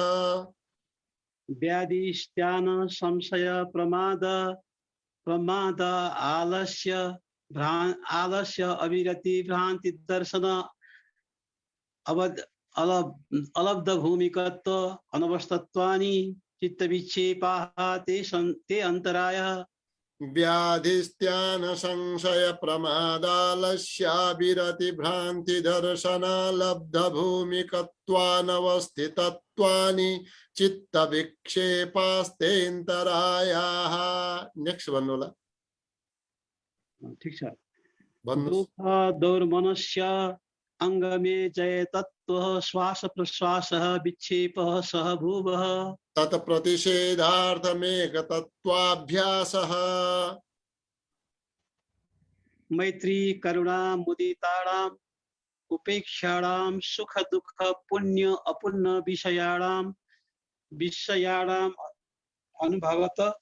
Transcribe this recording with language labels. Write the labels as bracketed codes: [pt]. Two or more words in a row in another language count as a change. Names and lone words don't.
[sa] व्याधिस्त्यान संशय प्रमाद आलस्य अविरति भ्रांति दर्शन अलब्ध भूमिकत्व अनवस्थत्वानि चित्त विक्षेपाः ते अंतरायः व्याधिस्त्यान संशय प्रमादालस्याभिरति भ्रांति दर्शनालब्ध भूमिकत्वानवस्थितत्वानि चित्त विक्षेपास्तेन्तरायाः [ne] नेक्स्ट भन्नुहोला ठीक छ भन्नुहोस् [sa] दौर्मनस्य अंग में जय तत्व श्वास प्रश्वासः विक्षेपः सह भूवः तत्प्रतिषेधार्थमेकतत्त्वाभ्यासः मैत्री करुणा मुदिताणाम् उपेक्षाणां सुख दुख पुण्य अपुण्य विषयाणाम् अनुभवत